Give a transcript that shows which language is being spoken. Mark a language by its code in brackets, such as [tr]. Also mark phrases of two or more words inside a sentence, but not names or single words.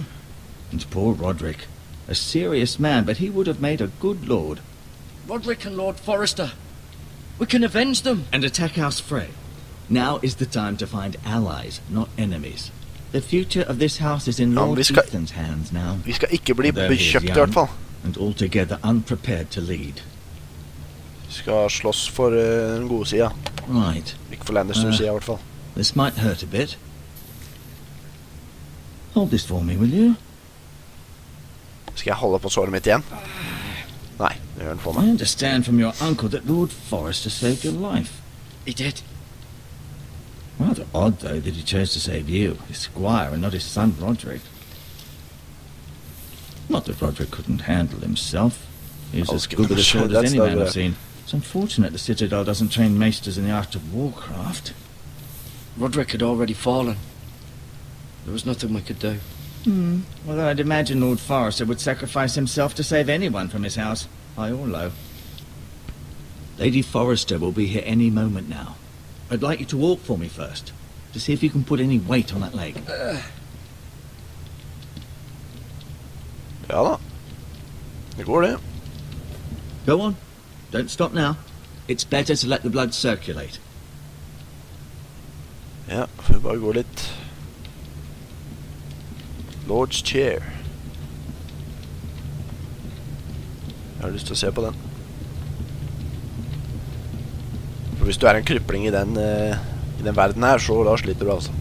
[en] And poor Roderick. A serious man, but he would have made a good lord. Roderick and Lord Forrester. We can avenge them. And attack House Frey. Now is the time to find allies, not enemies. The future of this house is in Lord Ethan's hands now. [no] Vi skal ikke bli [en] Although he is [no] bekjøpt i [en] young [no] hvert fall. [en] And altogether unprepared to lead. [no] Vi skal slåss for den gode sida. [en] Right. [no] Ikke for Lannister-sida i hvert fall. [en] This might hurt a bit. Hold this for me, will you? [no] Skal jeg holde på såret mitt igjen? Nei, det gjør den for [en] I [no] meg. [en] understand from your uncle that Lord Forrester saved your life. He did. Rather odd, though, that he chose to save you, his squire, and not his son Roderick. Not that Roderick couldn't handle himself. He was as good with a sword as any man I've seen. It's unfortunate the Citadel doesn't train maesters in the art of warcraft. Roderick had already fallen. There was nothing we could do. Well, I'd imagine Lord Forrester would sacrifice himself to save anyone from his house, high or low. Lady Forrester will be here any moment now. I'd like you to walk for me first, to see if you can put any weight on that leg. [no] Ja da. Det går det. [en] Go on. Don't stop now. It's better to let the blood circulate. [no] Ja, får vi bare gå litt. [en] Lord's chair. [no] Jeg har lyst til å se på den. For hvis du er en krypling i den verden her, så da sliter du altså.